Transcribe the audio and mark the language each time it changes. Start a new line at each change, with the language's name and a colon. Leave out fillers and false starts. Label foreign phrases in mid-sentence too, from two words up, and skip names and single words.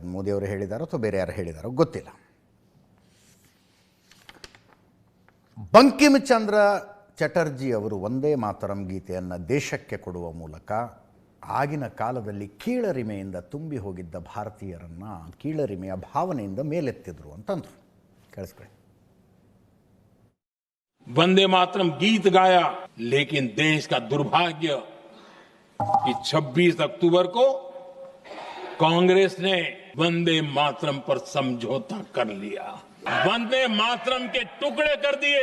Kannada: ಅದು ಮೋದಿಯವರು ಹೇಳಿದಾರೋ ಅಥವಾ ಬೇರೆ ಯಾರು ಹೇಳಿದಾರೋ ಗೊತ್ತಿಲ್ಲ. ಬಂಕಿಮ್ ಚಂದ್ರ ಚಟರ್ಜಿ ಅವರು ವಂದೇ ಮಾತರಂ ಗೀತೆಯನ್ನು ದೇಶಕ್ಕೆ ಕೊಡುವ ಮೂಲಕ ಆಗಿನ ಕಾಲದಲ್ಲಿ ಕೀಳರಿಮೆಯಿಂದ ತುಂಬಿ ಹೋಗಿದ್ದ ಭಾರತೀಯರನ್ನು ಕೀಳರಿಮೆಯ ಭಾವನೆಯಿಂದ ಮೇಲೆತ್ತಿದ್ರು ಅಂತಂದ್ರು. ಕೇಳಿಸ್ಕೊಳ್ಳಿ.
Hindi: वंदे मातरम गीत गाया, लेकिन देश का दुर्भाग्य कि 26 अक्टूबर को कांग्रेस ने वंदे मातरम पर समझौता कर लिया, वंदे मातरम के टुकड़े कर दिए।